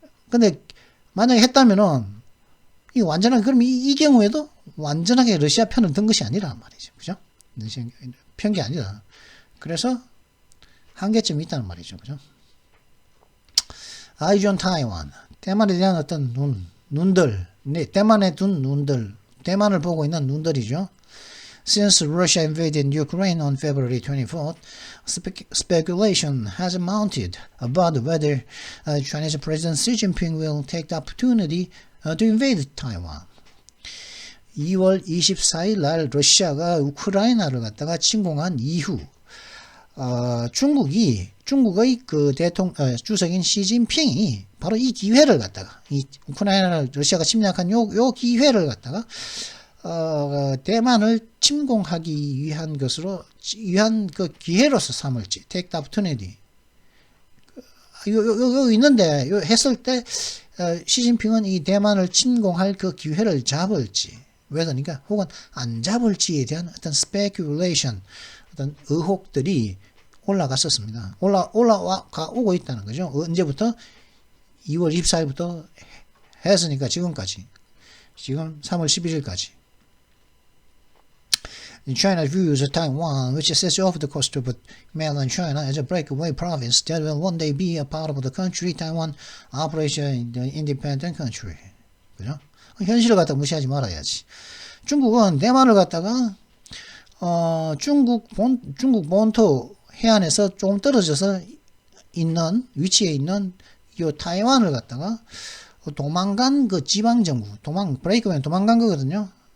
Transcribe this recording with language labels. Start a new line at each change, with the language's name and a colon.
Korean: 근데 만약에 했다면은 그럼 이 경우에도 완전하게 러시아 편을 든 것이 아니란 말이죠. 그죠? 러시아 편이 아니라. 그래서 한계점이 있다는 말이죠. 그죠?
English: Eyes on Taiwan.
Korean: 대만에 대한 어떤 눈들, 대만에 둔 눈들, 대만을 보고 있는 눈들이죠.
English: Since Russia invaded Ukraine on February 24th, speculation has mounted about whether Chinese President Xi Jinping will take the opportunity to invade Taiwan.
Korean: 2월 24일 날 러시아가 우크라이나를 갖다가 침공한 이후 중국의 그 주석인 시진핑이 바로 이 기회를 갖다가 이 우크라이나를 러시아가 침략한 요 기회를 갖다가 대만을 침공하기 위한 그 기회로서 삼을지
English: take the opportunity
Korean: 요 있는데 요 했을 때 시진핑은 이 대만을 침공할 그 기회를 잡을지 그러니까 혹은 안 잡을지에 대한 어떤 speculation 어떤 의혹들이 올라갔었습니다. 오고 있다는 거죠. 언제부터? 2월 24일부터 했으니까 지금까지. 지금 3월 11일까지.
English: China's views of Taiwan, which sits off the coast of mainland China as a breakaway province that will one day be a part of the country, Taiwan operates in the independent country.
Korean: 그죠? 현실을 갖다 무시하지 말아야지. 중국은 대만을 갖다가 중국 본토 해안에서 조금 떨어져서 있는 위치에 있는 요 타이완을 갖다가 도망간 그 지방 정부, 브레이크웨이 도망간 거거든요.